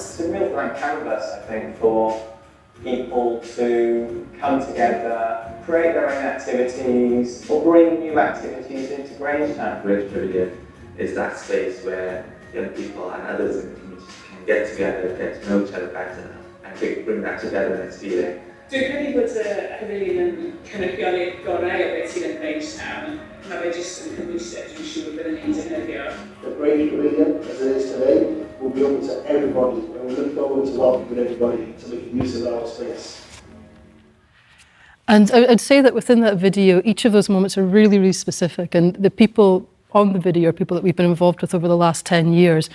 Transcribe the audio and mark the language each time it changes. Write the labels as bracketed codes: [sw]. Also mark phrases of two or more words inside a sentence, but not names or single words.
[en] It's a real blank canvas, I think, for people to come together, create their own activities, or bring new activities into Grange Town. Grange Pavilion is that space where young people and others in the community can get together, get to know each other better, and bring that togetherness feeling. [cy] Dwi'n credu bod y pafiliwn yn cynrychioli'r gorau o beth sydd yn Grange Town. Mae fe jyst yn cymwysedd, dwi'n siŵr byddwn ni'n defnyddio. [en] The Grange Pavilion, as it is today, will be open to everybody, and we look forward to welcoming everybody to make use of our space. And I'd say that within that video, each of those moments are really, really specific, and the people on the video are people that we've been involved with over the last 10 years.